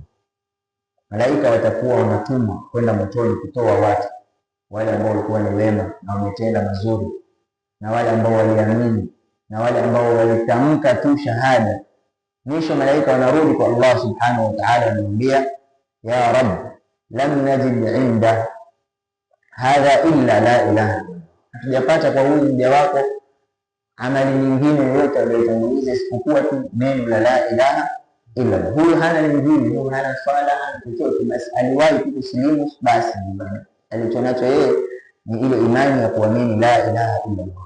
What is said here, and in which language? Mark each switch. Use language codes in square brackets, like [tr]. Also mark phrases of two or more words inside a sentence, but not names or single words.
[sw] Malaika watakuwa wanatumwa kwenda motoni kutoa watu wale ambao walikuwa ni wema na wametenda mazuri, na wale ambao waliamini, na wale ambao walitamka tu shahada. Mwisho malaika wanarudi kwa Allah [ar] سبحانه وتعالى, [sw] wanamwambia [ar] يا رب لم نجد عند هذا إلا لا إله, [sw] hatujapata kwa huyu mja wako amali nyingine yoyote aliyotanguliza isipokuwa tu neno [ar] لا إله إلا. [sw] Huyu hana lingine, huyu hana swala, hana chochote, basi aliwahi tu kusilimu, basi alichonacho yeye ni ile imani ya kuamini [ar] لا إله إلا الله.